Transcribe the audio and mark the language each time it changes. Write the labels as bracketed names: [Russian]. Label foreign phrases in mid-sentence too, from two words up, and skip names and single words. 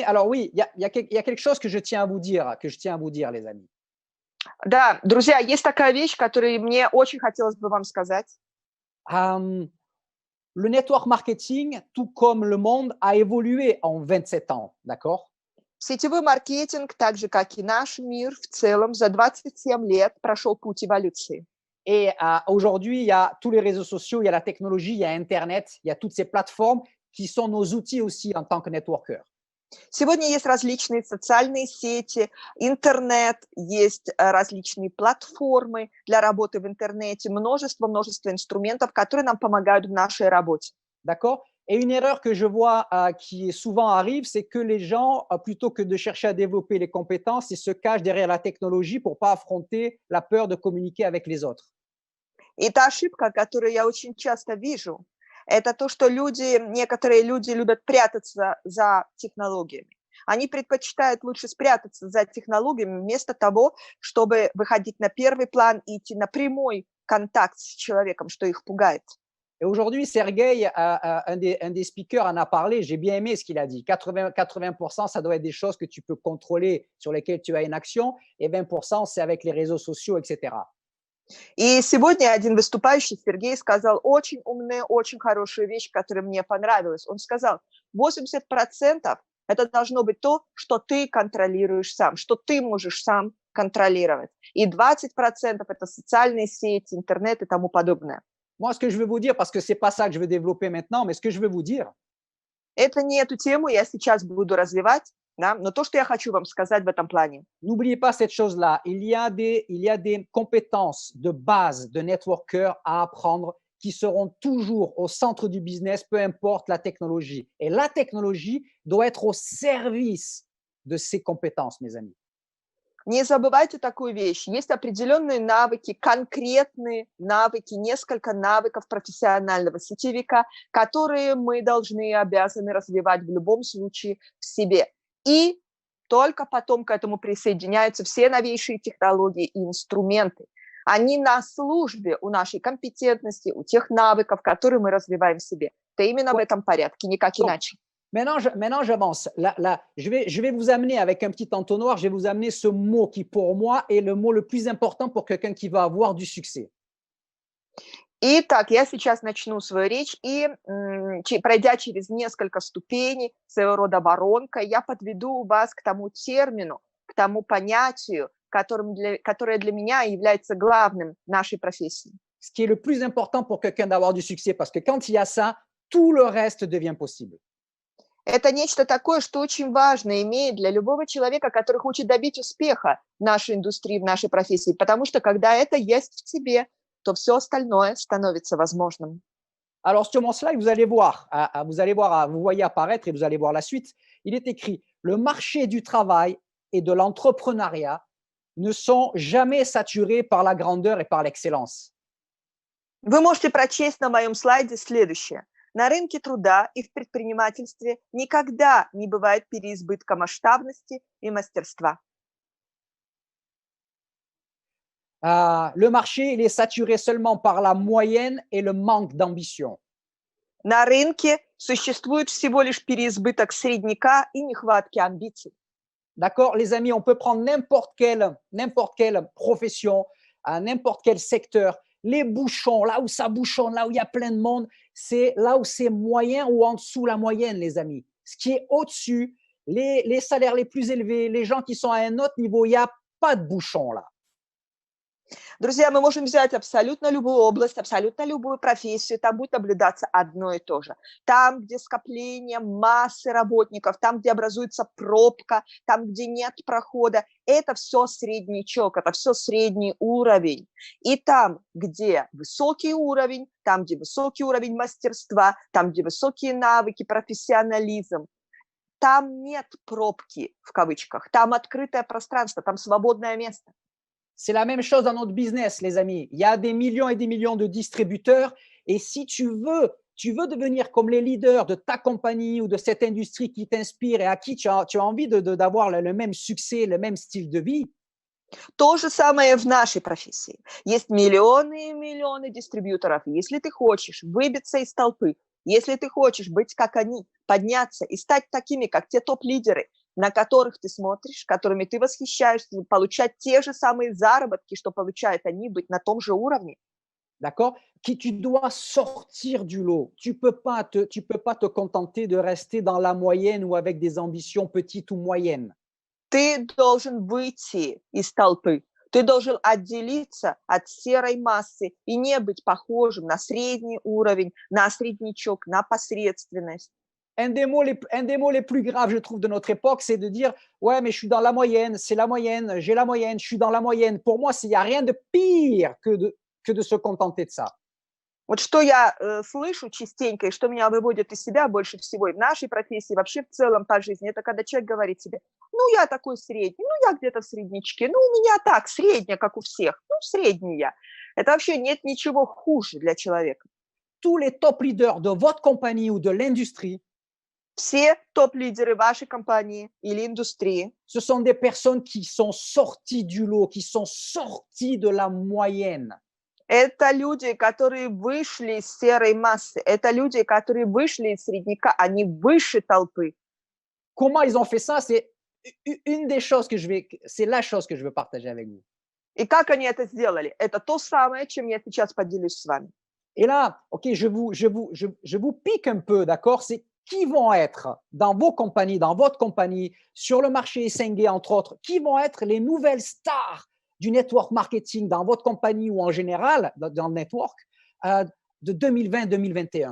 [French] Alors oui, il y a quelque chose que je tiens à vous dire, les amis. [Russian] Да, друзья, есть такая вещь, которую мне очень хотелось бы вам сказать. [French] Le [English] network marketing, [French] tout comme le monde, a évolué en 27 ans, d'accord? [Russian] Сетевой маркетинг, так же, как и наш мир в целом, за 27 лет прошел путь эволюции. [French] Et aujourd'hui, il y a tous les réseaux sociaux, il y a la technologie, il y a Internet, il y a toutes ces plateformes qui sont nos outils aussi en tant que networker. [Russian] Сегодня есть различные социальные сети, интернет, есть различные платформы для работы в интернете, множество инструментов, которые нам помогают в нашей работе. [French] D'accord? Et une erreur que je vois qui souvent arrive, c'est que les gens, plutôt que de chercher à développer les compétences, ils se cachent derrière la technologie pour ne pas affronter la peur de communiquer avec les autres. [Russian] И та ошибка, которую я очень часто вижу, это то, что некоторые люди любят прятаться за технологиями. Они предпочитают лучше спрятаться за технологиями вместо того, чтобы выходить на первый план и идти на прямой контакт с человеком, что их пугает. [French] Et aujourd'hui, Sergey, un des speakers, en a parlé. J'ai bien aimé ce qu'il a dit. 80%, ça doit être des choses que tu peux contrôler, sur lesquelles tu as une action, et 20%, c'est avec les réseaux sociaux, etc. [Russian] И сегодня один выступающий, Сергей, сказал очень умную, очень хорошую вещь, которая мне понравилась. Он сказал, 80% это должно быть то, что ты контролируешь сам, что ты можешь сам контролировать. И 20% это социальные сети, интернет и тому подобное. [French] Moi, ce que je veux vous dire, parce que ce n'est pas ça que je veux développer maintenant, mais ce que je veux vous dire, [Russian] это не эту тему я сейчас буду развивать, да, но то, что я хочу вам сказать в этом плане. [French] N'oubliez pas cette chose-là. Il y a des compétences de base de networker à apprendre qui seront toujours au centre du business, peu importe la technologie. Et la technologie doit être au service de ces compétences, mes amis. [Russian] Не забывайте такую вещь. Есть определенные навыки, конкретные навыки, несколько навыков профессионального сетевика, которые мы должны и обязаны развивать в любом случае в себе. И только потом к этому присоединяются все новейшие технологии и инструменты. Они на службе у нашей компетентности, у тех навыков, которые мы развиваем в себе. Это именно в этом порядке, никак иначе. [French] Maintenant, j'avance. Je vais vous amener avec un petit entonnoir, je vais vous amener ce mot qui, pour moi, est le mot le plus important pour quelqu'un qui va avoir du succès. [Russian] Итак, я сейчас начну свою речь, и пройдя через несколько ступеней, своего рода воронка, я подведу вас к тому термину, к тому понятию, которое для меня является главным в нашей профессии. [French] Ce qui est le plus important pour quelqu'un d'avoir du succès, parce que quand il y a ça, tout le reste devient possible. [Russian] Это нечто такое, что очень важно имеет для любого человека, который хочет добить успеха в нашей индустрии, в нашей профессии, потому что когда это есть в тебе, то все остальное становится возможным. [French] Alors, sur mon slide, vous allez voir, vous voyez apparaître et vous allez voir la suite. Il est écrit, le marché du travail et de l'entrepreneuriat ne sont jamais saturés par la grandeur et par l'excellence. [Russian] Вы можете прочесть на моем слайде следующее. На рынке труда и в предпринимательстве никогда не бывает переизбытка масштабности и мастерства. [French] Le marché, il est saturé seulement par la moyenne et le manque d'ambition. [Russian] На рынке существует всего лишь переизбыток средняка и нехватки амбиций. [French] D'accord, les amis, on peut prendre n'importe quelle profession, n'importe quel secteur. Les bouchons, là où ça bouchonne, là où il y a plein de monde, c'est là où c'est moyen ou en dessous la moyenne, les amis. Ce qui est au-dessus, les salaires les plus élevés, les gens qui sont à un autre niveau, il n'y a pas de bouchon là. [Russian] Друзья, мы можем взять абсолютно любую область, абсолютно любую профессию, там будет наблюдаться одно и то же. Там, где скопление массы работников, там, где образуется пробка, там, где нет прохода, это все среднячок, это все средний уровень. И там, где высокий уровень мастерства, там, где высокие навыки, профессионализм, там нет пробки, в кавычках, там открытое пространство, там свободное место. [French] C'est la même chose dans notre business, les amis. Il y a des millions et des millions de distributeurs. Et si tu veux devenir comme les leaders de ta compagnie ou de cette industrie qui t'inspire et à qui tu as envie d'avoir le même succès, le même style de vie. [Russian] То же самое в нашей профессии. Есть миллионы и миллионы дистрибьюторов. Если ты хочешь выбиться из толпы, если ты хочешь быть как они, подняться и стать такими, как те топ-лидеры, на которых ты смотришь, которыми ты восхищаешься, получать те же самые заработки, что получают они, быть на том же уровне. [French] D'accord? Tu dois sortir du lot. Tu peux pas te contenter de rester dans la moyenne ou avec des ambitions petites ou moyennes. [Russian] Ты должен выйти из толпы. Ты должен отделиться от серой массы и не быть похожим на средний уровень, на среднячок, на посредственность. [French] Un des mots les plus graves, je trouve, de notre époque, c'est de dire « Ouais, mais je suis dans la moyenne, c'est la moyenne, j'ai la moyenne, je suis dans la moyenne. » Pour moi, il n'y a rien de pire que de se contenter de ça. [Russian] Вот что я слышу частенько и что меня выводит из себя больше всего и в нашей профессии, вообще в целом по жизни, это когда человек говорит себе, ну, я такой средний, ну, я где-то в среднячке, ну, у меня так, средняя, как у всех, ну, средний я. Это вообще нет ничего хуже для человека. [French] Tous les [English] top leaders [French] de votre compagnie ou de l'industrie, [Russian] все топ-лидеры вашей компании или индустрии, [French] ce sont des personnes qui sont sorties du lot, qui sont sorties de la moyenne. [Russian] Это люди, которые вышли из серой массы, это люди, которые вышли из средняка, они выше толпы. [French] Comment ils ont fait ça? C'est une des choses c'est la chose que je veux partager avec vous. [Russian] И как они это сделали? Это то самое, чем я сейчас поделюсь с вами. [French] Et là, ok, je vous pique un peu, d'accord? C'est qui vont être dans vos compagnies, dans votre compagnie, sur le marché SNG, entre autres, qui vont être les nouvelles stars du [English] network marketing [French] dans votre compagnie ou en général dans le network de 2020-2021?